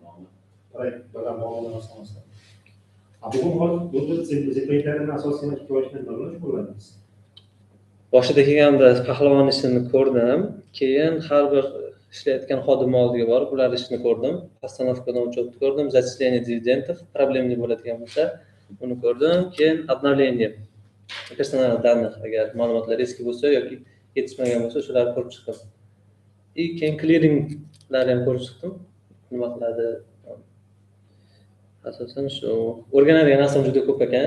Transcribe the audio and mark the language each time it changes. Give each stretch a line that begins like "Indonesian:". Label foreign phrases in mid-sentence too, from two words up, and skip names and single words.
Uzbek: Bugun zidliklarni asosiy ehtiyojini tanlash bo'ladi. Boshida kelganda Pahlavon ishini ko'rdim, keyin har bir ishlayotgan xodim oldiga borib, ular ishini ko'rdim. Постановкаdan uchotni ko'rdim,
Russian: зачисление дивидендов, проблемный
Uzbek: bo'ladigan bo'lsa, uni ko'rdim. Keyin
Russian: обновление personal данных,
Uzbek: agar ma'lumotlar eski bo'lsa yoki yetishmagan bo'lsa, shularni ko'rib chiqdim. Keyin clearinglarni ham ko'rib chiqdim. Nima qiladi? Asosan shu o'rganadigan narsam juda ko'p ekan.